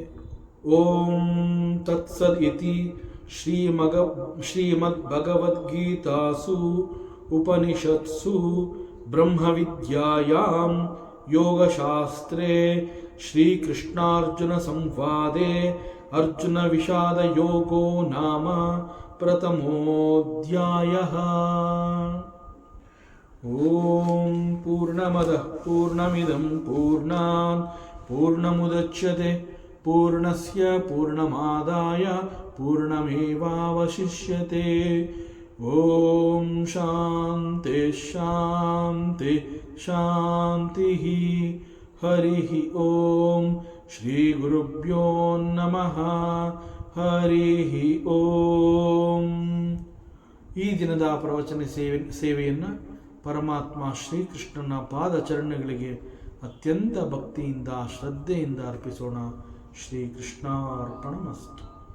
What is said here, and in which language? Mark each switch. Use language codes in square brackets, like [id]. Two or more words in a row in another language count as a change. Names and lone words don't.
[sa] ಓಂ ತತ್ಸದ್ ಇತಿ ಶ್ರೀಮದ್ ಭಗವದ್ಗೀತಾಸು ಉಪನಿಷತ್ಸು ಬ್ರಹ್ಮವಿದ್ಯಾಯಾಂ ಯೋಗಶಾಸ್ತ್ರೇ ಶ್ರೀಕೃಷ್ಣಾರ್ಜುನ ಸಂವಾದೆ ಅರ್ಜುನ ವಿಷಾದ ಯೋಗೋ ನಾಮ ಪ್ರಥಮೋಧ್ಯಾಯಃ. ಓಂ ಪೂರ್ಣಮದಃ ಪೂರ್ಣಮಿದಂ ಪೂರ್ಣಾತ್ ಪೂರ್ಣಮುದಚ್ಯತೆ ಪೂರ್ಣಸ್ಯ ಪೂರ್ಣಮಾದಾಯ ಪೂರ್ಣಮೇವಾವಶಿಷ್ಯತೆ. ಓಂ ಶಾಂತಿ ಶಾಂತಿ ಶಾಂತಿ. ಹರಿ ಓಂ ಶ್ರೀ ಗುರುಭ್ಯೋ ನಮಃ. ಹರಿ ಓಂ. [kn] ಈ ದಿನದ ಪ್ರವಚನ ಸೇವೆಯನ್ನು ಪರಮಾತ್ಮ ಶ್ರೀಕೃಷ್ಣನ ಪಾದಚರಣಗಳಿಗೆ ಅತ್ಯಂತ ಭಕ್ತಿಯಿಂದ ಶ್ರದ್ಧೆಯಿಂದ ಅರ್ಪಿಸೋಣ. [sa] ಶ್ರೀಕೃಷ್ಣಾರ್ಪಣಮಸ್ತು.